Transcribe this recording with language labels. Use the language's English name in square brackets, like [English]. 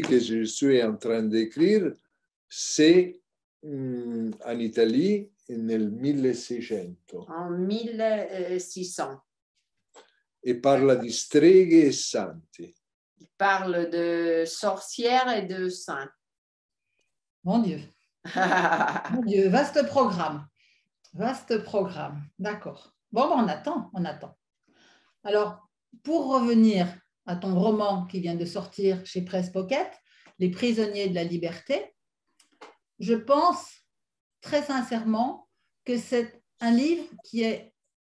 [French] que je suis en train d'écrire, c'est en Italie [Italian] nel 1600. [French] En 1600. [Italian] E parla di streghe e santi. [French] parle de sorcières et de saints. Mon Dieu. Mon Dieu, vaste programme. Vaste programme. D'accord. Bon, on attend, on attend. Alors, pour revenir à ton roman qui vient de sortir chez Presse Pocket, Les prisonniers de la liberté, je pense très sincèrement que c'est un livre qui est